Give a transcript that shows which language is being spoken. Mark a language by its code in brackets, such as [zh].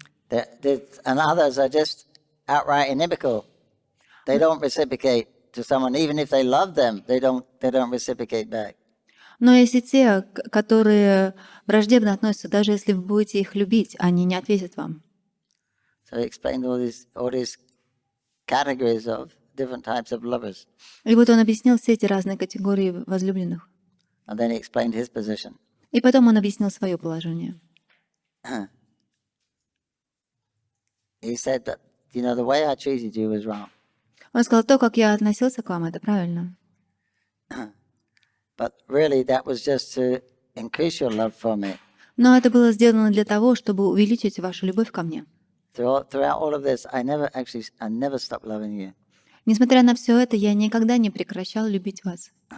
[en] And others are just outright inimical. They don't reciprocate to someone, even if they love them. They don't reciprocate back. [ru] Но есть и те, которые враждебно относятся, даже если вы будете их любить, они не ответят вам. [en] So he explained all these categories of different types of lovers. [ru] И вот он объяснил все эти разные категории возлюбленных. [en] And then he explained his position. [ru] И потом он объяснил свое положение. [en] He said that, the way I treated you was wrong. [ru] Он сказал, то, как я относился к вам, это правильно. [en] But really that was just to increase your love for me. [ru] Но это было сделано для того, чтобы увеличить вашу любовь ко мне. [en] Throughout all of this, I never stopped loving you. [ru] Несмотря на все это, я никогда не прекращал любить вас.